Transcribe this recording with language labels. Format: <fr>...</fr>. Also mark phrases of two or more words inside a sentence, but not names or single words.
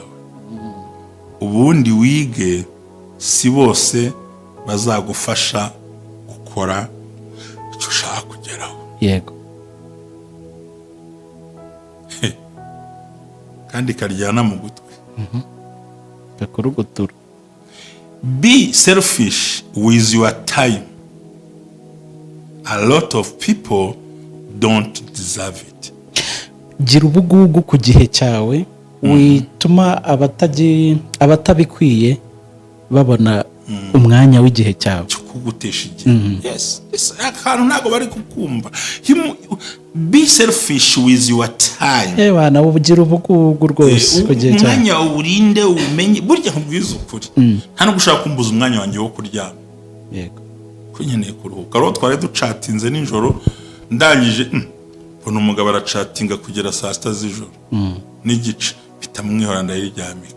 <rw>Ubundi wige, si bose bazagufasha gukora icyo ushaka kugeraho. Yego kandi karyana mu gutwi. gakurugutura.</rw> <en>Be selfish with your time. A lot of people don't deserve it.</en> <rw>Gira ubugugu ku gihe cyawe, wituma abatabikwiye babona umwanya w'igihe cyawe cyo kugutesha igihe. Yes, akantu ntago bari kukumva.</rw> <en>Be selfish with your time.</en> <rw>Bana ubugira ubugugu rwose ku gihe cyawe. Umwanya urinde umenye, burya nkubwiza ukuri. Nta no gushaka kumbuza umwanya wanjye wo kuryama. Yego ko nkeneye kuruhuka. Rero twari ducatinze nijoro, ndangije mbona umugabo aracatinga kugera saa 6 z'ijoro n'igice, bitamwihora ndayiryamika.</rw>